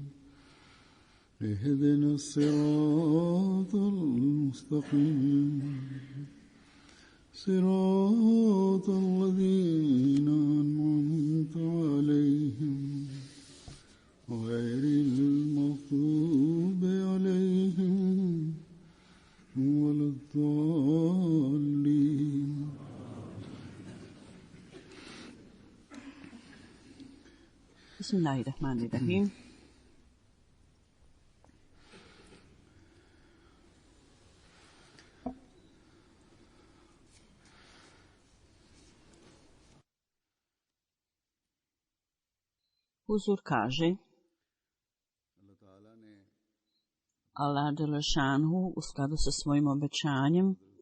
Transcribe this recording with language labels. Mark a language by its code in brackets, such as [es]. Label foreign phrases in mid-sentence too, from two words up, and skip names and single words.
[ar] اهدنا الصراط المستقيم صراط الذين أنعمت عليهم غير المغضوب عليهم ولا الضالين. بسم الله الرحمن الرحيم. [bs] Huzur kaže, Allah dželešanhu u skladu sa svojim obećanjem,